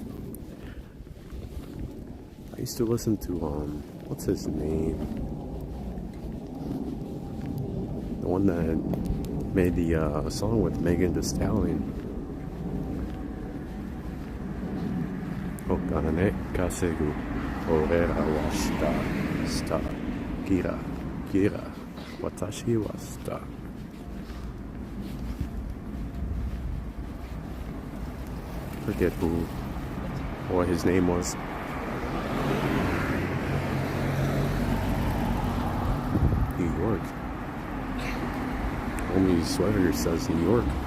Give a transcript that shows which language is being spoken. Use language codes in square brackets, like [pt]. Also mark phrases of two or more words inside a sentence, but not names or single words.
[en] I used to listen to what's his name? The one that made the song with Megan Thee Stallion. [ja] お金稼ぐ俺らは下ギラ私は下. [en] Forget what his name was. New York. Homie sweater says New York.